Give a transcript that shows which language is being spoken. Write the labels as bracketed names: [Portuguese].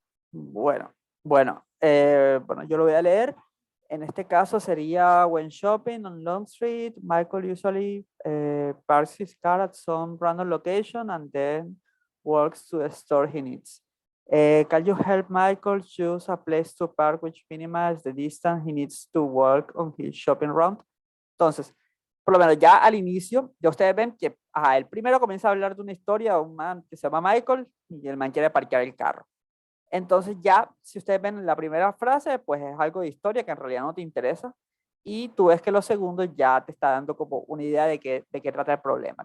[Spanish] Bueno, bueno, yo lo voy a leer. En este caso sería [English] when shopping on Long Street, Michael usually parks his car at some random location and then walks to the store he needs. Can you help Michael choose a place to park which minimizes the distance he needs to walk on his shopping round? [Spanish] Entonces, por lo menos ya al inicio, ya ustedes ven que el primero comienza a hablar de una historia de un man que se llama Michael y el man quiere parquear el carro. Entonces ya, si ustedes ven la primera frase, pues es algo de historia que en realidad no te interesa. Y tú ves que los segundos ya te está dando como una idea de qué trata el problema.